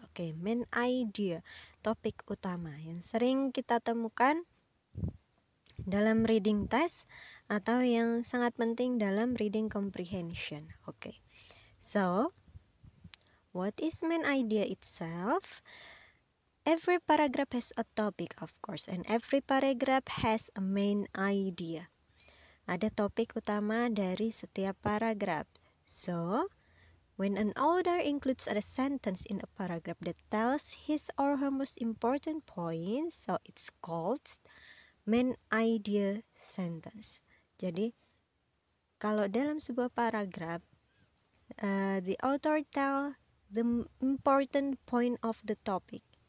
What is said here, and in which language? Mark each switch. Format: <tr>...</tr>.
<id>Oke, main idea, topik utama yang sering kita temukan dalam reading test atau yang sangat penting dalam reading comprehension.</id> <en>Oke, so what is main idea itself? Every paragraph has a topic, of course, and every paragraph has a main idea.</en> <id>Ada topik utama dari setiap paragraf.</id> <en>So, when an author includes a sentence in a paragraph that tells his or her most important points, so it's called main idea sentence.</en> <id>Jadi, kalau dalam sebuah paragraf,</id> <en>the author tell the important point of the topic.</en>